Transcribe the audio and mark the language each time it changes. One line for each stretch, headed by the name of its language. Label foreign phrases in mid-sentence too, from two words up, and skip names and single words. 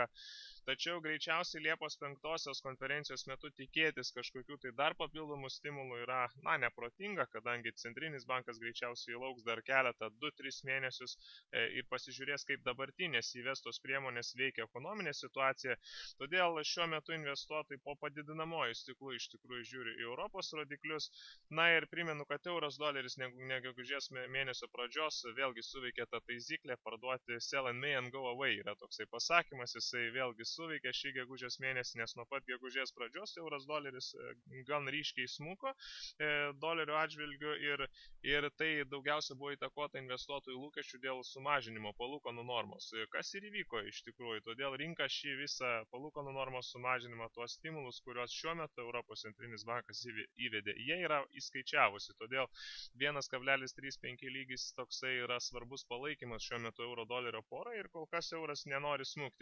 Lithuanian: Tačiau greičiausiai Liepos 5 konferencijos metu tikėtis kažkokių tai dar papildomų stimulų yra neprotinga, kadangi centrinis bankas greičiausiai lauks dar keletą 2-3 mėnesius ir pasižiūrės, kaip dabartinės įvestos priemonės veikia ekonominė situacija. Todėl šiuo metu investuotojai po padidinamojo stiklu iš tikrųjų žiūri į Europos rodiklius. Na ir primenu, kad euras doleris gegužės mėnesio pradžios vėlgi suveikė tą taisyklę parduoti
English: sell and may and go away.
Lithuanian: Yra toksai pasakymas, jisai vėlgi suveikė šį gegužės mėnesį, nes nuo pat gegužės pradžios euras doleris gan ryškiai smuko dolerio atžvilgiu ir tai daugiausia buvo įtakota investuotojų lūkesčių dėl sumažinimo palūkanų normos. Kas ir įvyko iš tikrųjų, todėl rinka šį visą palūkanų normos sumažinimą, tuos stimulus, kuriuos šiuo metu Europos centrinis bankas įvedė, jie yra įskaičiavusi, todėl 1,35 lygis toksai yra svarbus palaikymas šiuo metu euro dolerio porai ir kol kas euras nenori smukti.